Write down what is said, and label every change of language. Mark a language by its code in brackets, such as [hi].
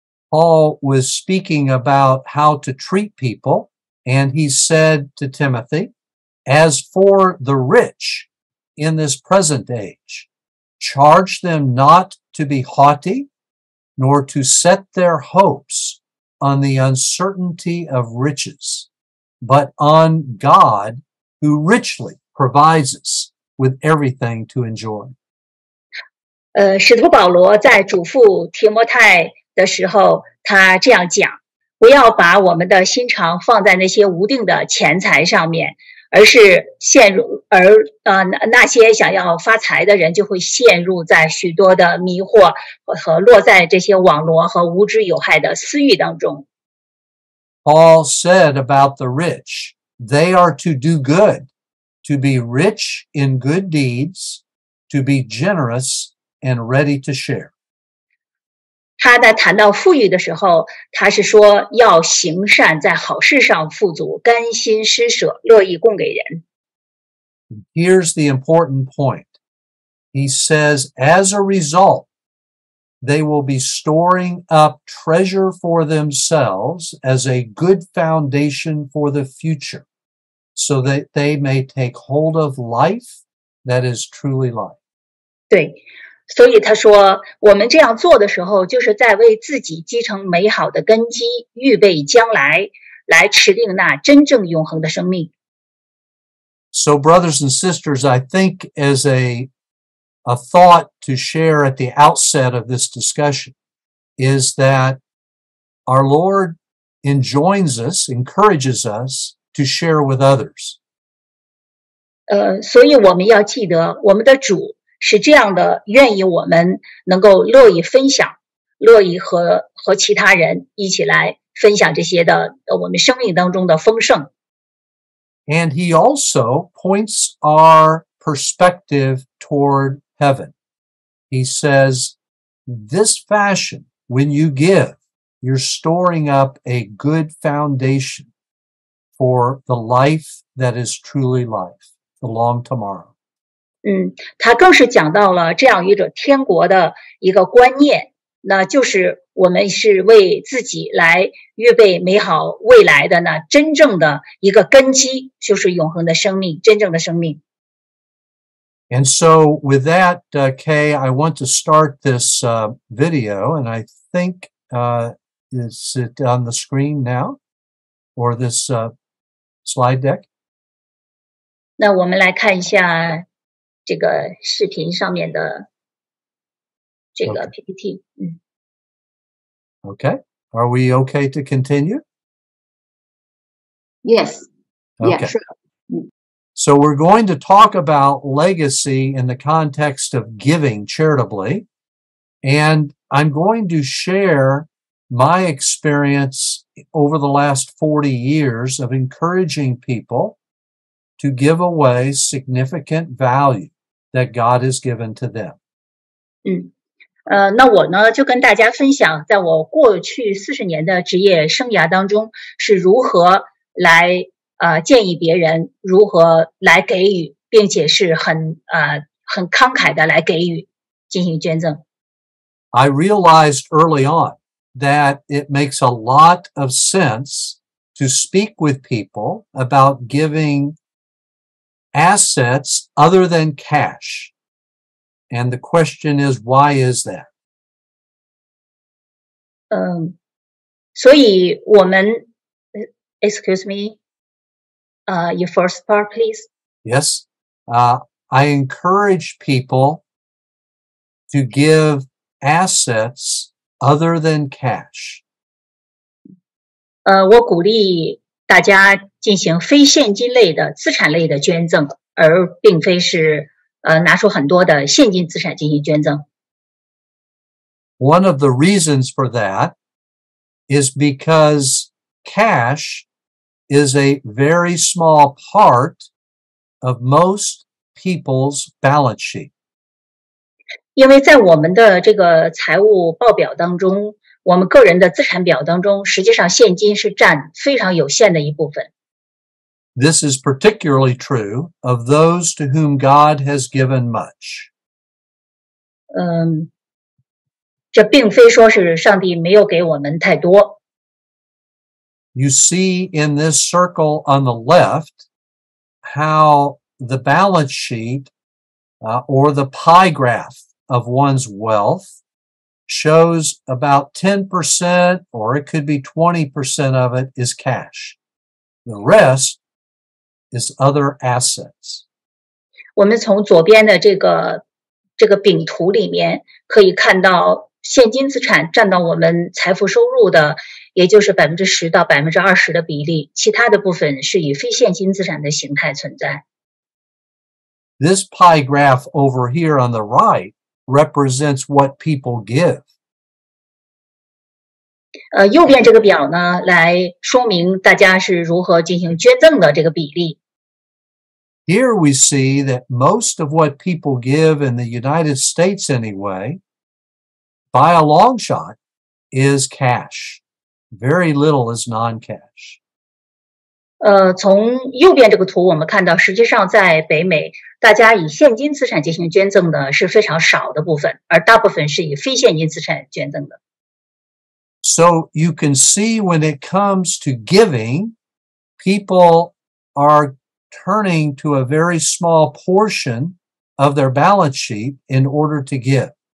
[en] Paul was speaking about how to treat people, and he said to Timothy, "As for the rich in this present age, charge them not to be haughty, nor to set their hopes on the uncertainty of riches, but on God, who richly provides us with everything to enjoy." [zh] 使徒保罗在嘱咐提摩太的时候，他这样讲：不要把我们的心肠放在那些无定的钱财上面，而是那些想要发财的人就会陷入在许多的迷惑和落在这些网罗和无知有害的私欲当中。 [en] Paul said about the rich, they are to do good, to be rich in good deeds, to be generous and ready to share. [zh] 他在谈到富裕的时候，他是说要行善，在好事上富足，甘心施舍，乐意供给人。 [en] Here's the important point. He says, as a result, they will be storing up treasure for themselves as a good foundation for the future, so that they may take hold of life that is truly life. [zh] 对。所以他说，我们这样做的时候，就是在为自己积成美好的根基，预备将来，来持定那真正永恒的生命。 [en] So, brothers and sisters, I think as a thought to share at the outset of this discussion is that our Lord enjoins us, encourages us to share with others. [zh] 所以我们要记得，我们的主是这样的，愿意我们能够乐意分享，乐意和其他人一起来分享这些的我们生命当中的丰盛。 [en] And he also points our perspective toward heaven. He says, this fashion, when you give, you're storing up a good foundation for the life that is truly life, the long tomorrow. [zh] 他更是讲到了这样一种天国的一个观念，那就是我们是为自己来预备美好未来的呢，真正的一个根基，就是永恒的生命，真正的生命。 [en] And so with that, Kay, I want to start this video, and I think is it on the screen now, or this slide deck? [zh] 那我们来看一下这个视频上面的这个 PPT。 [en] Okay. Are we okay to continue? Yes. Okay. Yeah, sure. So we're going to talk about legacy in the context of giving charitably. And I'm going to share my experience over the last 40 years of encouraging people to give away significant value that God has given to them. [zh] 那我呢就跟大家分享，在我过去40年的职业生涯当中，是如何来建议别人如何来给予，并且是很慷慨的来给予，进行捐赠。 [en] I realized early on that it makes a lot of sense to speak with people about giving assets other than cash. And the question is, why is that? [zh] 所以我们 [en] excuse me, your first part, please. Yes. I encourage people to give assets other than cash. [zh] 我鼓励大家进行非现金类的资产类的捐赠，而并非是拿出很多的现金资产进行捐赠。 [en] One of the reasons for that is because cash is a very small part of most people's balance sheet. [zh] 因为在我们的这个财务报表当中，我们个人的资产表当中，实际上现金是占非常有限的一部分。 [en] This is particularly true of those to whom God has given much. [zh] 这并非说是上帝没有给我们太多。 [en] You see in this circle on the left how the balance sheet or the pie graph of one's wealth shows about 10% or it could be 20% of it is cash. The rest is other assets. [zh] 我们从左边的这个饼图里面可以看到，现金资产占到我们财富收入的，也就是10%到20%的比例，其他的部分是以非现金资产的形态存在。 [en] This pie graph over here on the right represents what people give. [zh] 右边这个表呢，来说明大家是如何进行捐赠的这个比例。 [en] Here we see that most of what people give in the United States anyway, by a long shot, is cash. Very little is non-cash. [zh] 从右边这个图我们看到，实际上在北美，大家以现金资产进行捐赠的是非常少的部分，而大部分是以非现金资产捐赠的。 [en] So you can see when it comes to giving, people are turning to a very small portion of their balance sheet in order to give.